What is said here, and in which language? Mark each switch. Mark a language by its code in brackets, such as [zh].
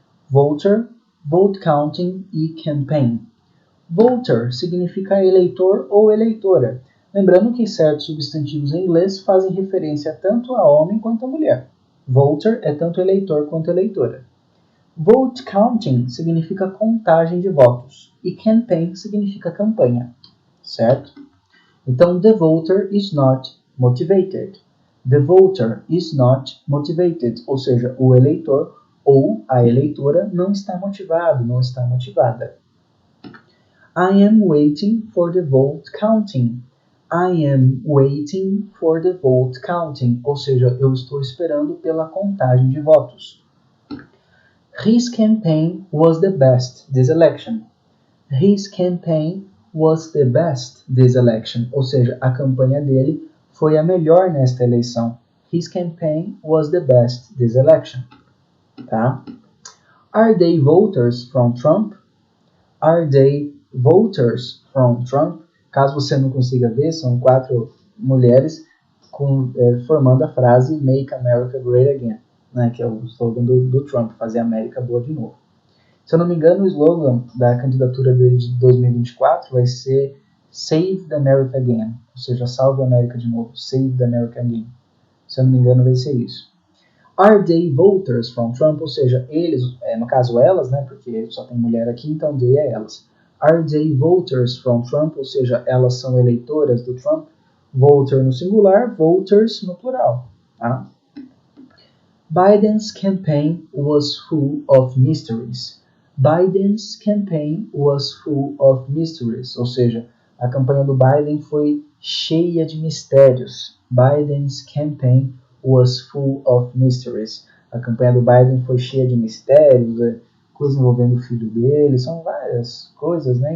[en] Voter, vote counting e campaign. [pt] Voter significa eleitor ou eleitora. Lembrando que certos substantivos em inglês fazem referência tanto a homem quanto a mulher. Voter é tanto eleitor quanto eleitora. Vote counting significa contagem de votos e campaign significa campanha, certo? Então, [en] the voter is not motivated. The voter is not motivated, [pt] ou seja, o eleitor ou a eleitora não está motivado, não está motivada. [en] I am waiting for the vote counting. I am waiting for the vote counting, [pt] ou seja, eu estou esperando pela contagem de votos. [en] His campaign was the best this election. His campaign was the best this election, [pt] ou seja, a campanha dele foi a melhor nesta eleição. [en] His campaign was the best this election. [pt] Tá? [en] Are they voters from Trump? Are they voters from Trump? [pt] Caso você não consiga ver, são 4 mulheres formando a frase Make America Great Again, né, que é o slogan do Trump, fazer a América boa de novo. Se eu não me engano, o slogan da candidatura dele de 2024 vai ser Save the America Again, ou seja, salve a América de novo, Save the America Again. Se eu não me engano, vai ser isso. [en] Are they voters from Trump? [pt] Ou seja, eles, no caso elas, né, porque só tem mulher aqui, então they é elas. [en] Are they voters from Trump? [pt] Ou seja, elas são eleitoras do Trump? Voter no singular, voters no plural. Tá? [en] Biden's campaign was full of mysteries. Biden's campaign was full of mysteries, [pt] ou seja, a campanha do Biden foi cheia de mistérios. [en] Biden's campaign was full of mysteries. [pt] A campanha do Biden foi cheia de mistérios, coisas envolvendo o filho dele, são várias coisas, né?